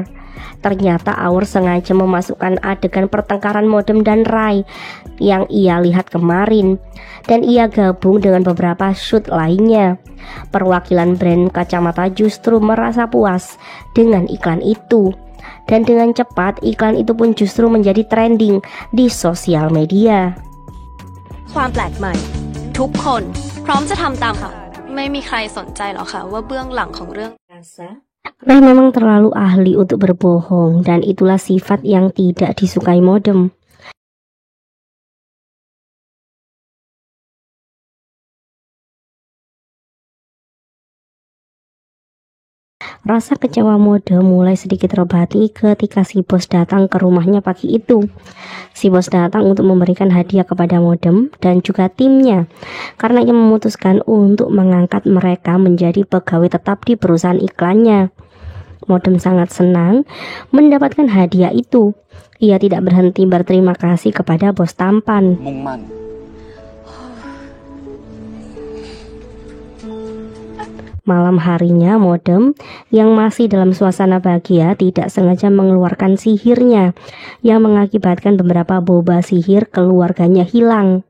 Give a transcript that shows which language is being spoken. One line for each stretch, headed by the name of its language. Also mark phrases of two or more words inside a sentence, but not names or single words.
Indonesian: Ternyata Aur sengaja memasukkan adegan pertengkaran Modem dan Rai yang ia lihat kemarin, dan ia gabung dengan beberapa shoot lainnya. Perwakilan brand kacamata justru merasa puas dengan iklan itu, dan dengan cepat iklan itu pun justru menjadi trending di sosial media.
Thai: ความแปลกใหม่ทุกคนพร้อมจะทำตามค่ะไม่มีใครสนใจหรอกค่ะว่าเบื้องหลังของเรื่อง
Indonesian: Rai memang terlalu ahli untuk berbohong, dan itulah sifat yang tidak disukai Modem. Rasa kecewa Modem mulai sedikit terobati ketika si bos datang ke rumahnya pagi itu. Si bos datang untuk memberikan hadiah kepada Modem dan juga timnya, karena ia memutuskan untuk mengangkat mereka menjadi pegawai tetap di perusahaan iklannya. Modem sangat senang mendapatkan hadiah itu. Ia tidak berhenti berterima kasih kepada bos tampan.
Thai: มุ่งมั่น
Indonesian: Malam harinya, Modem yang masih dalam suasana bahagia tidak sengaja mengeluarkan sihirnya yang mengakibatkan beberapa boba sihir keluarganya hilang.